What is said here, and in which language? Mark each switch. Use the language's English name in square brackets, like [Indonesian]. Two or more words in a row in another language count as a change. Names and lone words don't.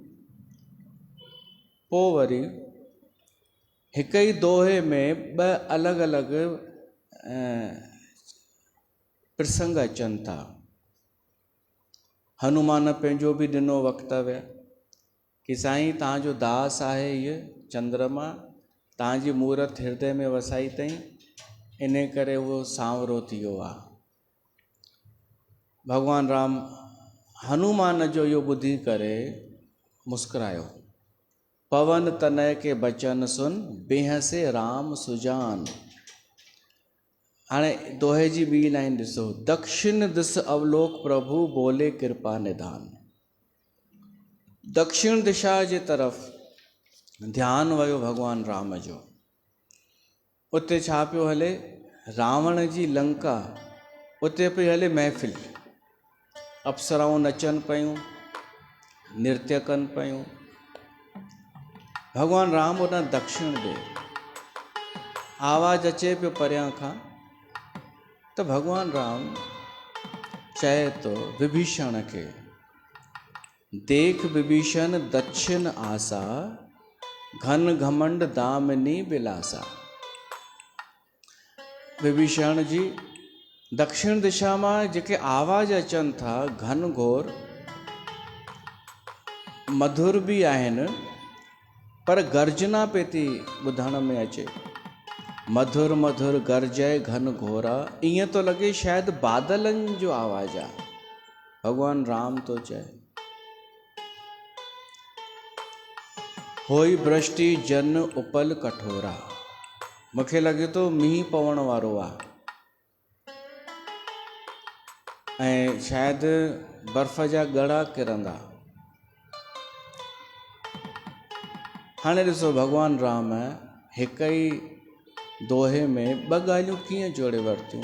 [Sindhi] पोइ वरी हिक ई दोहे में ॿ अलॻि अलॻि प्रसंग अचनि था। हनुमान पंहिंजो बि ॾिनो वक्तव्य कि साईं तव्हांजो दास आहे इहो चंद्रमा, तव्हांजी मूरत हृदय में वसाई अथई, इन करे उहो सांवरो थी वियो आहे। भगवान राम हनुमान जो इहो ॿुधी करे मुस्कुरायो। [Awadhi] पवन तनय के बचन सुन, बेहसे राम सुजान। [Sindhi] हाणे दोहे जी ॿी लाइन ॾिसो, [Awadhi] दक्षिण दिस अवलोक प्रभु, बोले कृपा निधान। [Sindhi] दक्षिण दिशा जे तरफ़ ध्यानु वियो भगवान राम जो। उते छा पियो हले? रावण जी लंका, उते पई हले महफ़िल। अप्सराऊं नचनि पियूं, नृत्य कनि पियूं। भगवान राम उन दक्षिण ॾे आवाज़ अचे पियो परियां खां, त भगवान राम चए तो विभीषण खे, [Awadhi] देख विभीषण दक्षिण आसा, घन घमंड दामिनी बिलासा। [Sindhi] विभीषण जी दक्षिण दिशा मां जेके आवाज़ अचनि था, घन घोर मधुर भी आहिनि, पर गर्जना पे थी ॿुधण में अचे। [Awadhi] मधुर मधुर गर्जय घन घोरा, [Sindhi] ईअं तो लॻे शायदि बादलनि जो आवाज़ आहे। भगवान राम तो चए, [Awadhi] होई वृष्टि जन उपल कठोरा। [Sindhi] मूंखे लॻे थो मींहुं पवण वारो आहे, ऐं शायदि बर्फ़ जा ॻड़ा किरंदा। हाणे ॾिसो भगवान राम हिक ई दोहे में ॿ ॻाल्हियूं कीअं जोड़े वरितियूं।